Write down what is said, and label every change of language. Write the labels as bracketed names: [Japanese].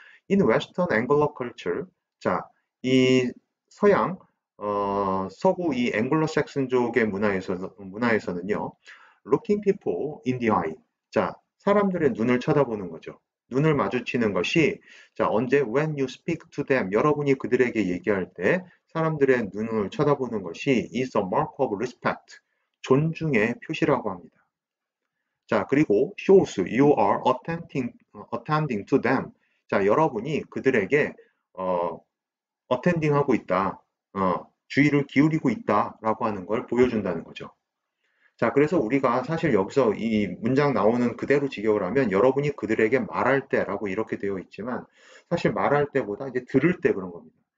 [English] In Western Anglo culture, [Korean] 자, 이 서양 서구 이 앵글로색슨족의 문화에서는요, [English] looking people in the eye, [Korean] 자, 사람들의 눈을 쳐다보는 거죠. 눈을 마주치는 것이 자, 언제 [English] when you speak to them, [Korean] 여러분이 그들에게 얘기할 때 사람들의 눈을 쳐다보는 것이 [English] is a mark of respect, [Korean] 존중의 표시라고 합니다. 자, 그리고 [English] shows you are attending to them. [Korean] 자, 여러분이 그들에게 attending 하고 있다. 주의를 기울이고 있다라고 하는 걸 보여준다는 거죠. 자, 그래서 우리가 사실 여기서 이 문장 나오는 그대로 직역을 하면 여러분이 그들에게 말할 때라고 이렇게 되어 있지만 사실 말할 때보다 이제 들을 때 그런 겁니다.